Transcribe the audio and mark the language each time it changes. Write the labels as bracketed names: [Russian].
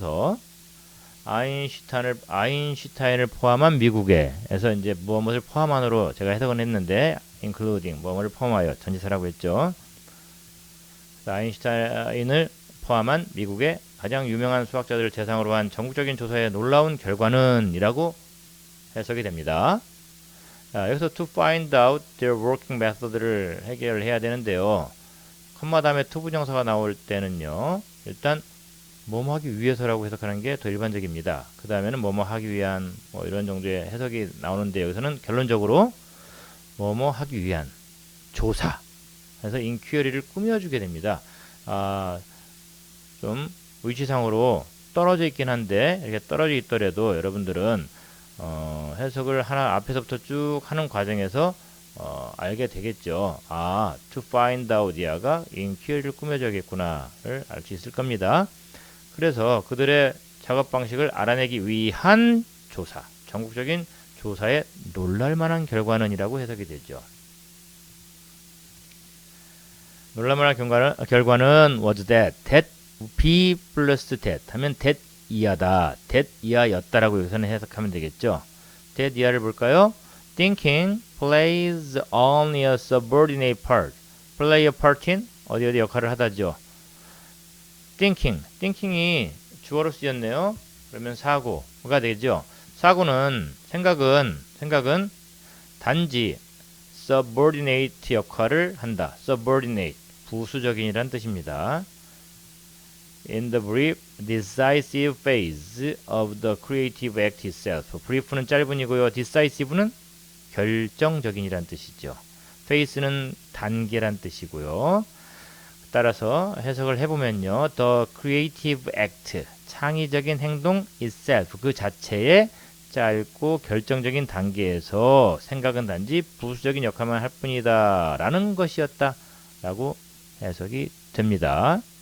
[Korean] 더 아인슈타인을 포함한 미국에서 이제 무엇을 포함한으로 제가 해석은 했는데 including 무엇을 포함하여 전치사라고 했죠. 아인슈타인을 포함한 미국의 가장 유명한 수학자들을 대상으로 한 전국적인 조사의 놀라운 결과는 이라고 해석이 됩니다. 여기서 [English] to find out their working method [Korean] 를 해결해야 되는데요. 컴마 다음에 to 부정사가 나올 때는요. 일단 뭐뭐 하기 위해서라고 해석하는 게 더 일반적입니다. 그 다음에는 뭐뭐 하기 위한 뭐 이런 정도의 해석이 나오는데 여기서는 결론적으로 뭐뭐 하기 위한 조사 그래서 인퀴어리를 꾸며주게 됩니다. 좀 위치상으로 떨어져 있긴 한데 이렇게 떨어져 있더라도 여러분들은 해석을 하나 앞에서부터 쭉 하는 과정에서 알게 되겠죠. to find out이야가 인퀴어리를 꾸며줘야겠구나를 알 수 있을 겁니다. 그래서 그들의 작업 방식을 알아내기 위한 조사, 전국적인 조사에 놀랄만한 결과는 이라고 해석이 되죠. 놀랄만한 결과는 [English] was that be [Korean] 플러스 that 하면 that 이하다, that 이하였다라고 여기서는 해석하면 되겠죠. that 이하를 볼까요? [English] Thinking plays only a subordinate part. [Korean] play a part in 어디 역할을 하다죠. thinking이 주어로 쓰였네요. 그러면 사고가 되죠. 사고는 생각은 단지 subordinate 역할을 한다. subordinate 부수적인이란 뜻입니다. [English] In the brief, decisive phase of the creative act itself. [Korean] brief는 짧은이고요. decisive는 결정적인이란 뜻이죠. phase는 단계란 뜻이고요. 따라서 해석을 해보면요. [English] The creative act, [Korean] 창의적인 행동 itself, 그 자체의 짧고 결정적인 단계에서 생각은 단지 부수적인 역할만 할 뿐이다 라는 것이었다 라고 해석이 됩니다.